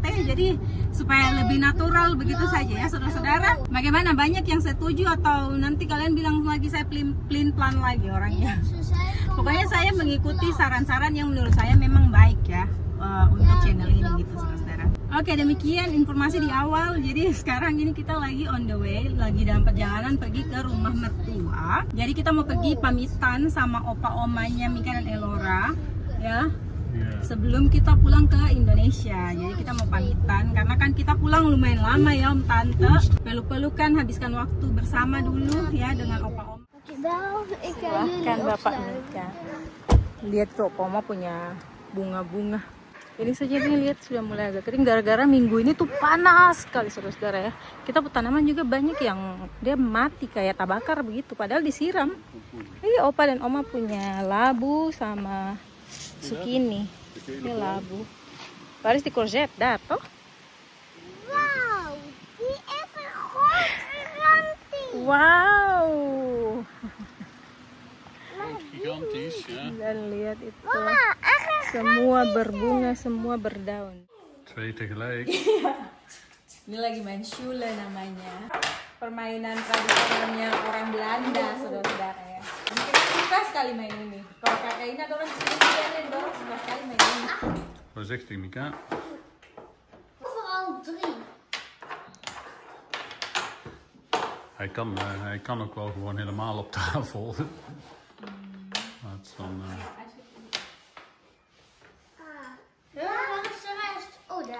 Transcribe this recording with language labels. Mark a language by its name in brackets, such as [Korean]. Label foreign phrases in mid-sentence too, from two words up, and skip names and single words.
[Indonesian] Jadi supaya lebih natural begitu saja ya saudara-saudara. Bagaimana, banyak yang setuju atau nanti kalian bilang lagi saya plan lagi orangnya? Pokoknya saya mengikuti saran-saran yang menurut saya memang baik ya untuk channel ini gitu saudara-saudara. Oke, demikian informasi di awal. Jadi sekarang ini kita lagi [English] on the way, [Indonesian] lagi dalam perjalanan pergi ke rumah mertua. Jadi kita mau pergi pamitan sama opa-omanya Mika dan Elora ya, sebelum kita pulang ke Indonesia. Jadi kita mau pamitan karena kan kita pulang lumayan lama ya Om Tante. Peluk-pelukan, habiskan waktu bersama dulu ya dengan opa-oma. Silahkan Bapak Mika. Lihat tuh opa-oma punya bunga-bunga. Ini saja nih, lihat sudah mulai agak kering gara-gara minggu ini tuh panas sekali saudara-saudara ya. Kita tanaman juga banyak yang dia mati kayak tabakar begitu, padahal disiram. Ini opa dan oma punya labu sama zucchini. Ini labu. [Dutch] Waar is die courgette? Daar toch? Wauw, die is een groot gigantisch. Wow. Gigantisch, [Indonesian] ya. Dan lihat itu. Semua berbunga, semua berdaun. [Dutch] 2 tegelijk. [Indonesian] Ini lagi main shule namanya. Permainan tradisionalnya orang Belanda, saudara-saudara ya. Ini kita suka sekali main ini. Kalau Kakak Ina dorong di sini, dorong suka sekali main ini. [Dutch] Voorzichtig, Mika. Vooral 3. Hij kan ook wel gewoon helemaal op tafel. Maar het is dan... Waar is de rest? Oh, daar.